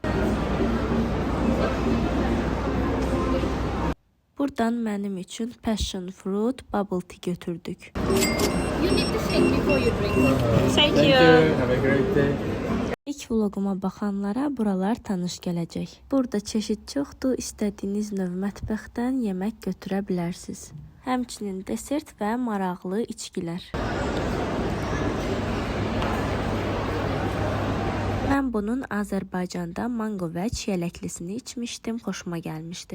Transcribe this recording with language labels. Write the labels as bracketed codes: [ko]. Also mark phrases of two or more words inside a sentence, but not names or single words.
[az] Buradan mənim üçün [en] passion fruit bubble tea [az] götürdük. [en] Thank you. Have a great day. [az] İlk vloguma baxanlara buralar tanış gələcək. Burada çeşid çoxdur, istədiyiniz növ mətbəxdən yemək götürə bilərsiniz. Həmçinin desert və maraqlı içkilər. Mən bunun Azərbaycanda mango və çiyələklisini içmişdim, xoşuma gəlmişdi.